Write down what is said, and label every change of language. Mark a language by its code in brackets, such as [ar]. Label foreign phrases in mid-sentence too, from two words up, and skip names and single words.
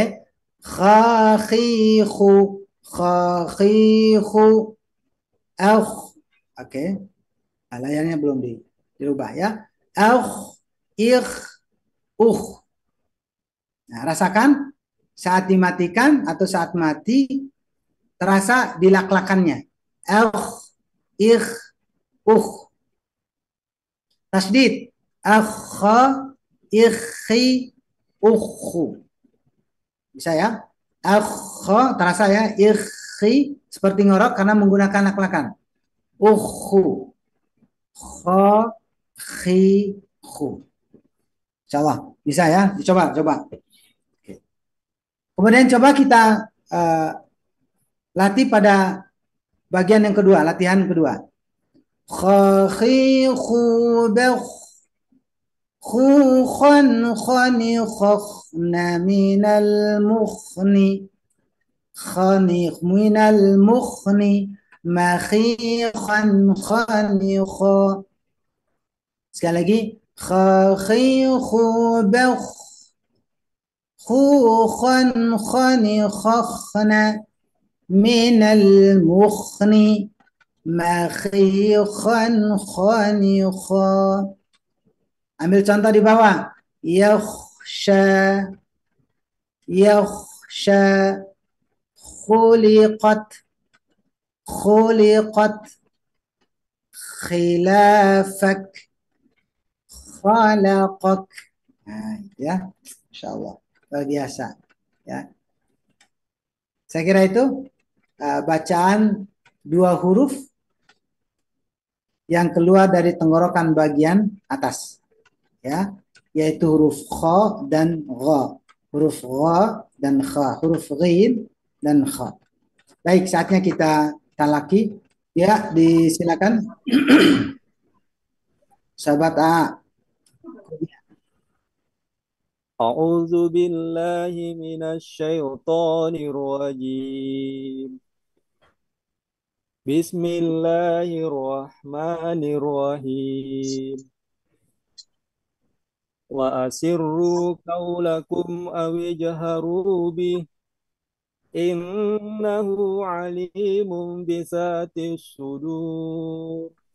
[id] Khakhihu, khakhihu, akh. Oke, layarnya belum dirubah ya. Akh, ikh, ukh. Nah, rasakan saat dimatikan atau saat mati terasa dilaklakannya. Akh, ikh, ukh. Tasdid. Akha, ikhi, ukhu. Bisa ya? Akha terasa ya. Ikhi seperti ngorok karena menggunakan laklakan. Ukhu. Kha, khi, khu. [ar] Insya Allah. [id] Bisa ya? Dicoba, coba. Kemudian coba kita uh, latih pada bagian yang kedua, latihan kedua. Kha, khi, khu, bekh. خوخا خنخخن من المخن خنخ من المخن مخيخا خنخا. Sekali lagi. خخيخ بخ خوخا خنخخن من المخن مخيخا خنخا. Ambil contoh di bawah. [ar] Yakhsha, yakhsha, khuliqat, khuliqat, khilafak, khalaqak. [id] Nah, ya. [ar] Insya Allah. [id] Luar biasa. Ya. Saya kira itu bacaan dua huruf yang keluar dari tenggorokan bagian atas. Ya, yaitu huruf kha dan gha, huruf gha dan kha, huruf ghin dan kha. Baik, saatnya kita talaki. Ya, disilakan. Sahabat A. [ar] أعوذ بالله من الشيطان الرجيم. بسم الله الرحمن الرحيم. وأسروا قولكم أو اجهروا به إنه عليم بذات الصدور.